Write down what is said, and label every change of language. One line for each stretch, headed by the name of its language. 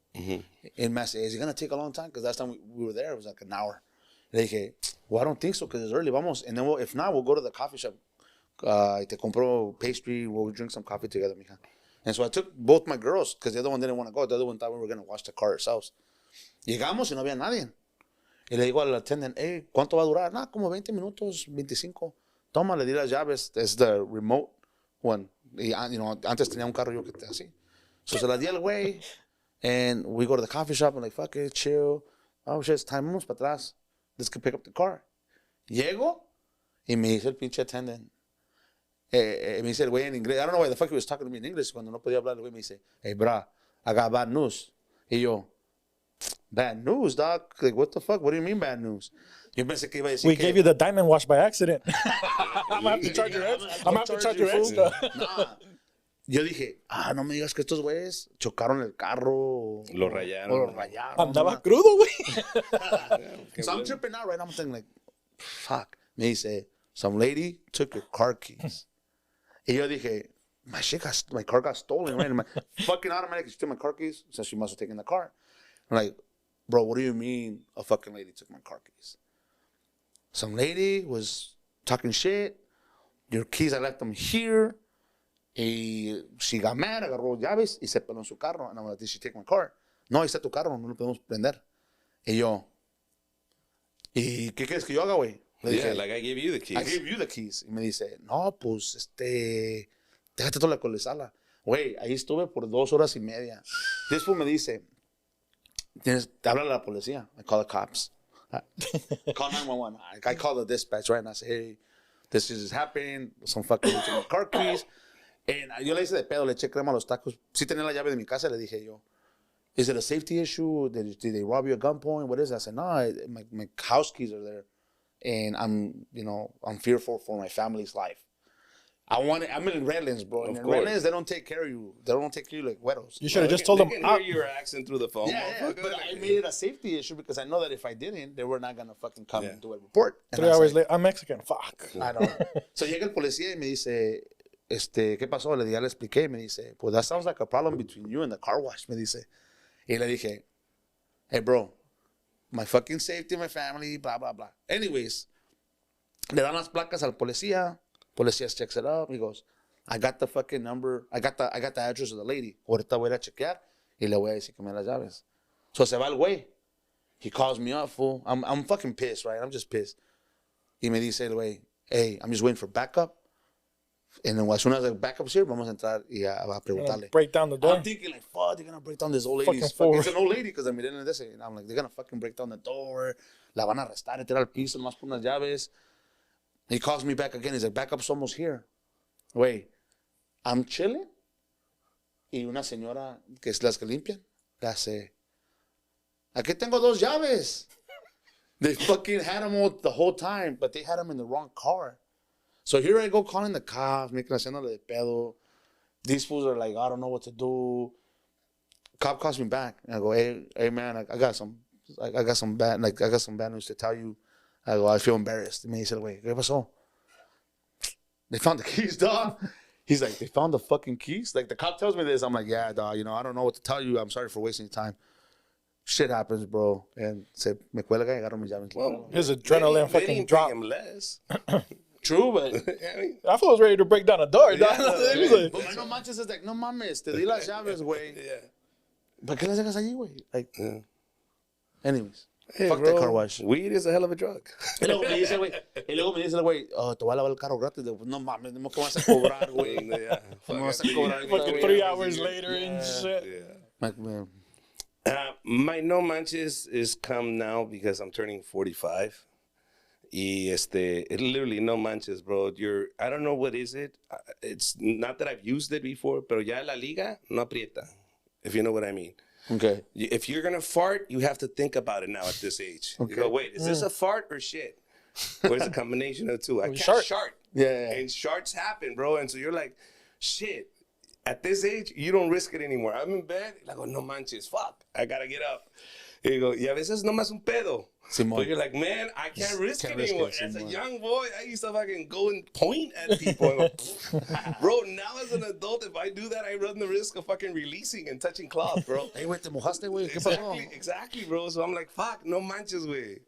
English: And Matt said, is it going to take a long time? Because last time we were there, it was like an hour.
Spanish: Le dije,
English: well, I don't think so because it's early.
Spanish: Vamos.
English: And then if not, we'll go to the coffee shop.
Spanish: Te compro
English: pastry. We'll drink some coffee together,
Spanish: mija.
English: And so I took both my girls because the other one didn't want to go. The other one thought we were going to wash the car ourselves.
Spanish: Llegamos y no había nadie. Y le digo al attendant,
English: hey,
Spanish: ¿cuánto va a durar? Nah, como 20 minutos, 25. Toma, le di las llaves.
English: It's the remote one.
Spanish: Y, antes tenía un carro yo que así.
English: So
Spanish: se las di al güey.
English: And we go to the coffee shop. I'm like, fuck it, chill. Oh, shit, it's time.
Spanish: Vamos para atrás.
English: Let's go pick up the car.
Spanish: Llego y me dice el pinche
English: attendant.
Spanish: Me dice el güey en inglés.
English: I don't know why the fuck he was talking to me in English.
Spanish: Cuando no podía hablar, el güey me dice,
English: hey, bra, I got bad news.
Spanish: Y yo,
English: bad news, dog? Like, what the fuck? What do you mean bad news?
Spanish: Yo pensé que iba a decir
English: We gave you the diamond wash by accident. I'm going to have to charge your extra. I'm going to have to charge your extra. Nah.
Spanish: Yo dije, no me digas que estos güeyes chocaron el carro. Lo rayaron. O lo rayaron. Andaba crudo, güey.
English: So I'm tripping out, right? I'm thinking like, fuck.
Spanish: Me dice,
English: some lady took your car keys.
Spanish: Y yo dije,
English: my car got stolen, right? And my fucking automatic, she took my car keys, so she must have taken the car. I'm like, bro, what do you mean a fucking lady took my car keys? Some lady was talking shit. Your keys, I left them here.
Spanish: Y
English: she got mad,
Spanish: agarró llaves y se peló en su carro.
English: And I'm like, did she take my car?
Spanish: No, ahí está tu carro, no lo podemos prender.
English: Y yo,
Spanish: ¿y qué quieres que yo haga, güey?
English: Yeah, like I gave you the keys. I gave you the keys.
Spanish: Y me dice, no, pues, déjate toda la colesala. Güey, ahí estuve por 2 horas y media. Después me dice, habla a la policía.
English: I call the cops. Call 911. I call the dispatch, right? And I say, hey, this is happening. Some fucking took my car keys. And
Spanish: yo le hice de pedo, le eché crema a los tacos. Sí tenía la llave de mi casa, le dije yo,
English: is it a safety issue? Did they rob you at gunpoint? What is it? I said, no, my house keys are there. And I'm fearful for my family's life. I'm in Redlands, bro. And in Redlands, they don't take care of you. They don't take care of you like
Spanish: güeros.
English: You should have just told them. They can hear your accent through the phone. Yeah, but I made it a safety issue because I know that if I didn't, they were not going to fucking come and do a report. And 3 hours later, I'm Mexican. Fuck. I know.
Spanish: So llega el policía y me dice, ¿qué pasó? Le expliqué. Me dice, pues
English: that sounds like a problem between you and the car wash.
Spanish: Me dice. Y le dije,
English: hey, bro, my fucking safety, my family, blah, blah, blah.
Spanish: Anyways, le dan las placas al policía.
English: Policía checks it up. He goes, I got the fucking number. I got the address of the lady.
Spanish: Ahorita voy a chequear y le voy a decir que me las llaves.
English: So
Spanish: se va el güey.
English: He calls me up, fool. I'm fucking pissed, right? I'm just pissed.
Spanish: Y me dice el güey,
English: hey, I'm just waiting for backup. And then as soon as the backup's here,
Spanish: vamos a entrar y a preguntarle.
English: Break down the door. I'm thinking like, fuck, they're going to break down this old lady's fucking it's an old lady because I'm in this. And I'm like, they're going to fucking break down the door.
Spanish: La van a arrestar y tirar al piso nomás por unas llaves.
English: He calls me back again. He's like, backup's almost here. Wait, I'm chilling.
Spanish: Y una señora, que es las que limpian, le hace, aquí tengo 2 llaves.
English: They fucking had them all the whole time, but they had them in the wrong car. So here I go calling the cops, making
Spanish: haciéndole de pedo.
English: These fools are like, I don't know what to do. Cop calls me back. And I go, hey man, I got some bad news to tell you. I go, I feel embarrassed.
Spanish: Me dice el güey, ¿qué pasó?
English: They found the keys, dog. He's like, they found the fucking keys? Like, the cop tells me this. I'm like, yeah, dog, I don't know what to tell you. I'm sorry for wasting your time. Shit happens, bro. And
Spanish: se me cuelga y agarro mis llaves.
English: Well, his adrenaline fucking dropped. Him less. True, but I was ready to break down a door. Yeah, but my
Spanish: no manches is like, no mames, te di las llaves, güey.
English: Yeah.
Spanish: ¿Para qué las dejas allí, güey?
English: Like, anyways. Hey, fuck bro, the car wash. Weed is a hell of a drug.
Spanish: Y luego me dice el güey, te voy a lavar el carro gratis. No mames, no me vas a cobrar, güey. No me vas a cobrar.
English: Fucking 3 hours later and shit. Yeah. Like, man. My
Spanish: no manches
English: is come now because I'm turning 45. Y it literally
Spanish: no manches,
English: bro. I don't know what is it. It's not that I've used it before,
Spanish: pero ya la liga no aprieta.
English: if you know what I mean. Okay. If you're going to fart, you have to think about it now at this age. Okay. You go, wait, is this a fart or shit? Or is it a combination of the two? I can't shart. Yeah. And sharts happen, bro. And so you're like, shit. At this age, you don't risk it anymore. I'm in bed. Like, oh,
Spanish: no manches.
English: Fuck. I got to get up. And you go,
Spanish: y a veces nomás un pedo. Simón.
English: But you're like, man, I can't risk it anymore. As a young boy, I used to fucking go and point at people and go, bro, now as an adult, if I do that, I run the risk of fucking releasing and touching cloth, bro.
Spanish: Hey, güey, te mojaste, güey.
English: Exactly, bro. So I'm like, fuck,
Spanish: no manches, güey.